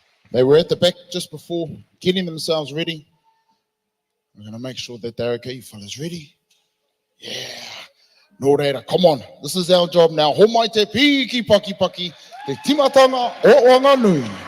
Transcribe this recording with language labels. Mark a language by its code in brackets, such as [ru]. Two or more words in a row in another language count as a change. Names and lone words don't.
[en] They were at the back just before getting themselves ready. We're going to make sure that they're okay. You fellas ready? Yeah. [mi] No reira, [en] come on. This is our job now. [mi] Ho mai te piki paki paki, te timatanga o Whanganui.